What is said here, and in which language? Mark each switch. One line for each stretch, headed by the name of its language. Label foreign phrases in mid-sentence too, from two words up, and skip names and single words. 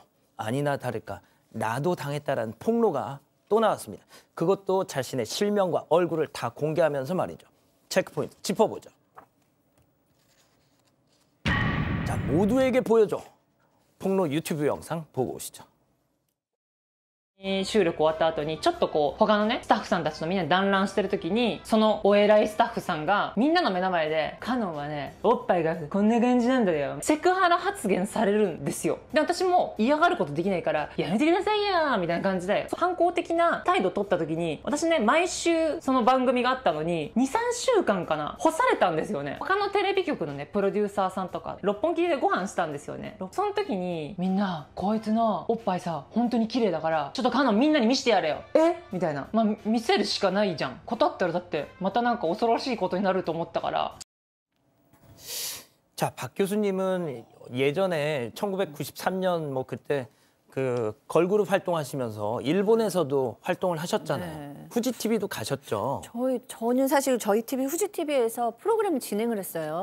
Korean: 아니나 다를까 나도 당했다라는 폭로가 또 나왔습니다. 그것도 자신의 실명과 얼굴을 다 공개하면서 말이죠. 체크포인트 짚어보죠. 자, 모두에게 보여줘. 폭로 유튜브 영상 보고 오시죠.
Japanese: 収録終わった後にちょっとこう他のねスタッフさんたちとみんな団らんしてる時にそのお偉いスタッフさんがみんなの目の前で「カノンはねおっぱいがこんな感じなんだよ」セクハラ発言されるんですよ。で私も嫌がることできないから「やめてくださいや」みたいな感じで反抗的な態度を取った時に私ね毎週その番組があったのに 2,3 週間かな干されたんですよね。他のテレビ局のねプロデューサーさんとか六本木でご飯したんですよね。その時にみんな「こいつのおっぱいさ本当に綺麗だからちょっとカノンみんなに見してやれよ」みたいな、見せるしかないじゃん。断ったらだってまたなんか恐ろしいことになると思ったから。
Korean: 자, 박 교수님은 예전에 1993년 뭐 그때 그 걸그룹 활동하시면서 일본에서도 활동을 하셨잖아요. 네. 후지TV도 가셨죠. 저는 사실 저희 TV 후지TV에서 프로그램을 진행을 했어요.